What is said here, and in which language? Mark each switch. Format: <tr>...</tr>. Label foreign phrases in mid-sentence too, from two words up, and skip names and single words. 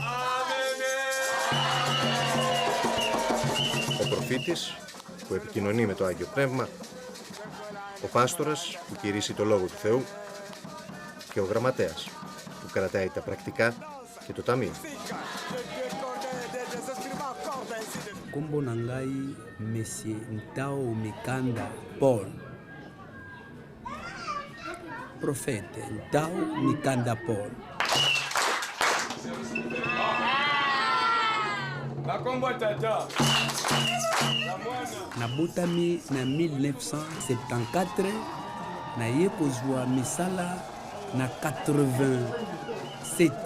<el>Ο προφήτης που επικοινωνεί με το Άγιο Πνεύμα, ο πάστορας που κηρύσσει το Λόγο του Θεού και ο γραμματέας που κρατάει τα πρακτικά και το ταμείο.</el> <ln>Kombo na ngai Monsieur Ntao Mikanda Paul. Prophète Ntao Mikanda Paul. Nabotami na 1974 na ye kozwa misala na 87.</ln>